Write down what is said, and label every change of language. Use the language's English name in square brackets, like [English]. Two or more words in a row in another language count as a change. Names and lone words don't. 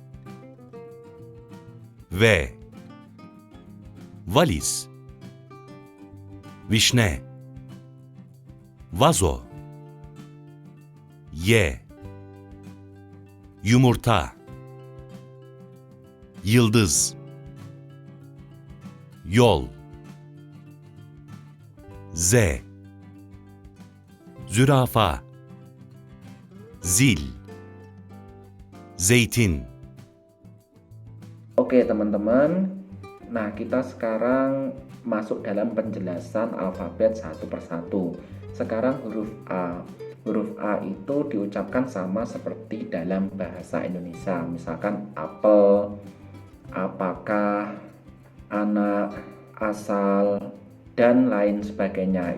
[Turkish] valiz, vişne, vazo, yumurta, yıldız, yol, zürafa, zil, zeytin. [Indonesian] Oke teman-teman, nah kita sekarang masuk dalam penjelasan alfabet satu persatu. Sekarang huruf A. Huruf A itu diucapkan sama seperti dalam bahasa Indonesia. Misalkan apel, apakah, anak, asal, dan lain sebagainya.